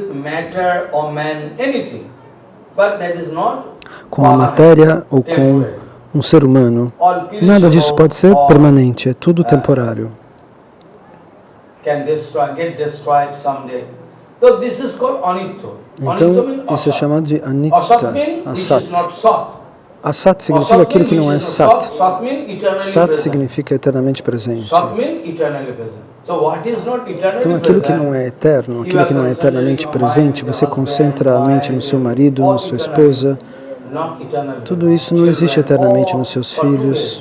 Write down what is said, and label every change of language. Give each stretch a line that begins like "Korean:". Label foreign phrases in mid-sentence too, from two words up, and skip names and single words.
Portuguese: Com a matéria ou com um ser humano. Nada disso pode ser permanente, é tudo temporário. Então, isso é chamado de anitya, asat. Asat significa aquilo que não é sat. Sat significa eternamente presente. Então, aquilo que não é eterno, aquilo que não é eternamente presente, você concentra a mente no seu marido, na sua esposa. Tudo isso não existe eternamente nos seus filhos.